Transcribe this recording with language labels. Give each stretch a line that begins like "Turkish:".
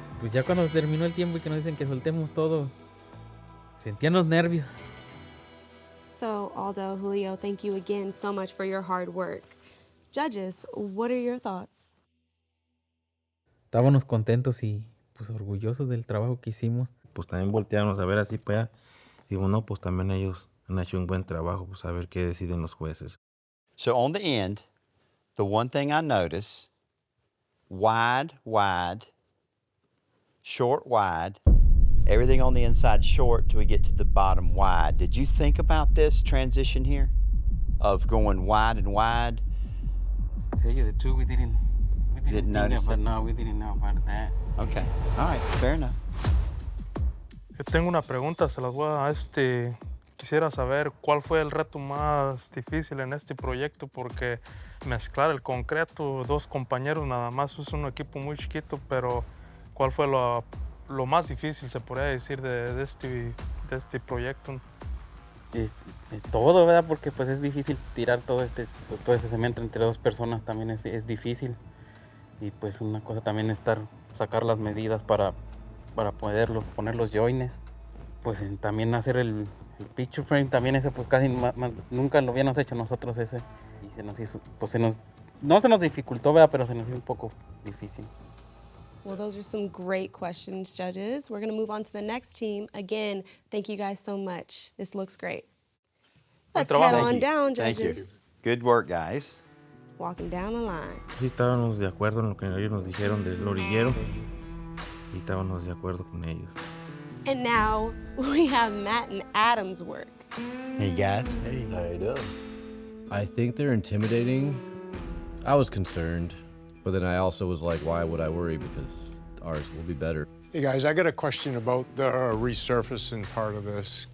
Spanish: Pues ya cuando terminó el tiempo y que nos dicen que soltemos todo, sentían los nervios.
English: So, Aldo, Julio, thank you again so much for your hard work. Judges, what are your thoughts?
Spanish: Estábamos contentos y pues orgullosos del trabajo que hicimos. Pues también volteamos a ver así para allá. Digo, no, pues también ellos han hecho un buen trabajo, pues a ver qué deciden los jueces.
English: So on the end, the one thing I notice, wide, wide, short, wide, everything on the inside short till we get to the bottom wide. Did you think about this transition here of going wide and wide? To tell you the truth, we didn't Didn't notice it? No, we didn't know about that. Okay, all right, fair enough.
Spanish: Yo tengo una pregunta, se las voy a quisiera saber cuál fue el reto más difícil en este proyecto, porque mezclar el concreto, dos compañeros nada más, es un equipo muy chiquito, pero ¿cuál fue lo más difícil, se podría decir, de este proyecto? Todo, ¿verdad? Porque pues es difícil tirar todo todo ese cemento entre dos personas, también es difícil. Y pues una cosa también es sacar las medidas para poner los joines. Pues también hacer el picture frame, también ese pues casi nunca lo habíamos hecho nosotros ese. Y se nos hizo, pues no se nos dificultó, ¿verdad? Pero se nos hizo un poco difícil.
English: Well, those are some great questions, judges. We're gonna move on to the next team. Again, thank you guys so much. This looks great. Let's head on down, Thank you. judges. Good work, guys. Walking down the line.
Spanish: Sí estábamos de acuerdo en lo que ellos nos dijeron del orillero y estábamos de acuerdo con ellos.
English: And now we have Matt and Adam's work. Hey, guys. Hey. How you doing? I think they're intimidating. I was concerned, but then I also was like, why would I worry? Because ours will be better. Hey guys, I got a question about the resurfacing part of this.